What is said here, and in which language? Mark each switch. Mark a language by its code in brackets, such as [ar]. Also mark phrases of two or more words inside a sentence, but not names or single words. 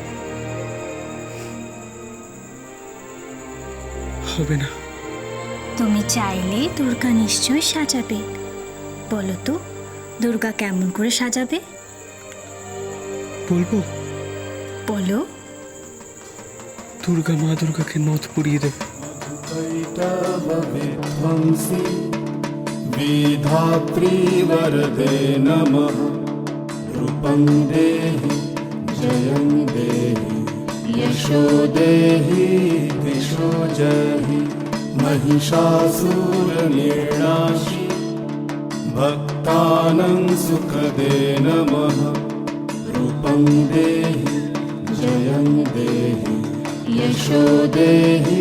[bn] হবে না। তুমি চাইলে দুর্গা নিশ্চয়ই সাজাবে। বলো তো দুর্গা কেমন করে সাজাবে? বলবো? বলো। দুর্গা মা দুর্গাকে নথ পরিয়ে দেবে। [sa] विधात्री वरदे नमः रूपं देहि जयं देहि यशो देहि दिशो जहि महिषासुरनिर्नाशि भक्तानां सुखदे नमः रूपं देहि जयं देहि यशो देहि